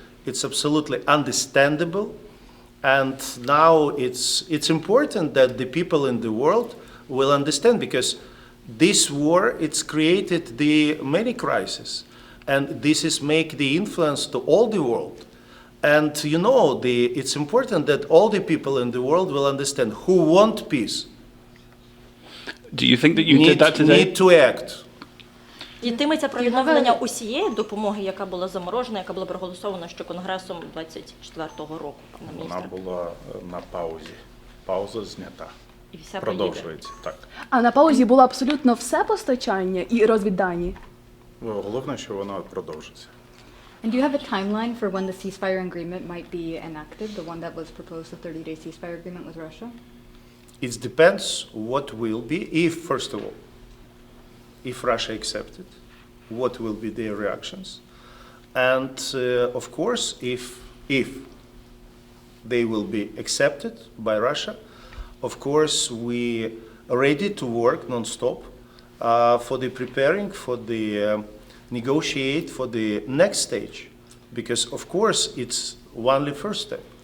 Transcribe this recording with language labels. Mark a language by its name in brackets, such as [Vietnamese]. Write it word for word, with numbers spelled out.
[English] It's absolutely understandable, and now it's it's important that the people in the world will understand because this war it's created the many crises, and this is make the influence to all the world. And you know, the, it's important that all the people in the world will understand who want peace Do you think that you did need, that today? need to act. [Ukrainian] Йтиметься про відновлення усієї допомоги, яка була заморожена, яка була проголосована ще конгресом двадцять четвертого року, пане Вона міністре. була е, на паузі. Пауза знята. І вся поїде. Продовжується так. А на паузі було абсолютно все постачання і розвіддані. Ну, головне, що вона продовжиться. [English] And do you have a timeline for when the ceasefire agreement might be enacted, the one that was proposed, the thirty-day ceasefire agreement with Russia? It depends what will be, if, first of all, if Russia accepts it, what will be their reactions. And, uh, of course, if, if they will be accepted by Russia, of course, we are ready to work non-stop uh, for the preparing, for the um, negotiate for the next stage, because, of course, it's only first step.